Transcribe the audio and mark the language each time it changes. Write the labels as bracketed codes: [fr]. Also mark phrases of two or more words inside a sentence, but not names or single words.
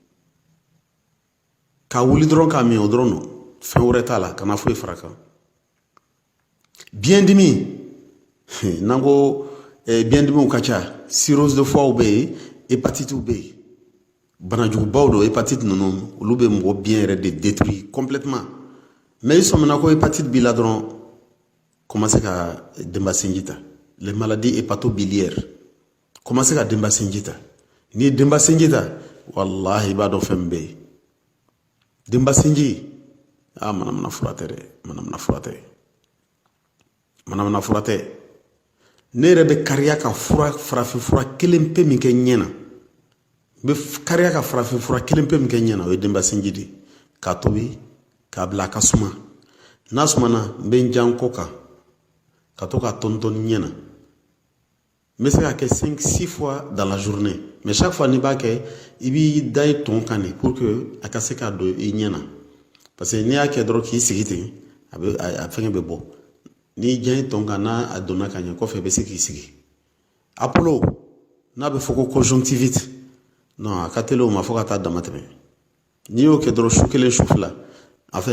[bm] k'a wuli dɔrɔn k'a min o dɔrɔn no fɛn wɛrɛ t'a la kana foyi fara kan biyɛndimi n'an ko biyɛndimiw ka ca [fr] cirrhose de foie [bm] bɛ yen hépatite bɛ yen banajugubaw don hépatite ninnu olu bɛ mɔgɔ biyɛn yɛrɛ de [fr] détruire complètement [bm] mais i sɔmina ko hépatite b'i la dɔrɔn commencez ka denba sinji ta [fr] les maladies hépatobiliaires commencez [bm] ka denba sinji ta n'i ye denba sinji ta wallahi i b'a dɔn fɛn min bɛ yen denba sinji manamana fura tɛ ne yɛrɛ bɛ kariya ka farafin fura kelen pe min kɛ ɲɛ na n bɛ kariya ka farafin fura kelen pe min kɛ ɲɛ na o ye denba sinji de k'a tobi k'a bila a ka suma n'a sumana n bɛ n jan kɔ kan ka to k'a tɔntɔn ɲɛ na n bɛ se k'a kɛ 5-6 [fr] fois dans la journée mais chaque fois [bm] n'i b'a kɛ i b'i da i tɔn kan de [fr] pour que [bm] a ka se k'a don i ɲɛ na [fr] parce que [bm] n'i y'a kɛ dɔrɔn k'i sigi ten a fɛngɛ bɛ bɔ n'i jan i tɔn kan n'a donna ka ɲɛ kɔfɛ i bɛ se k'i sigi apollo n'a bɛ fɔ ko [fr] conjonctivite non [bm] a ka teli o ma fo ka taa dama tɛmɛ n'i y'o kɛ dɔrɔn su kelen su fila enfin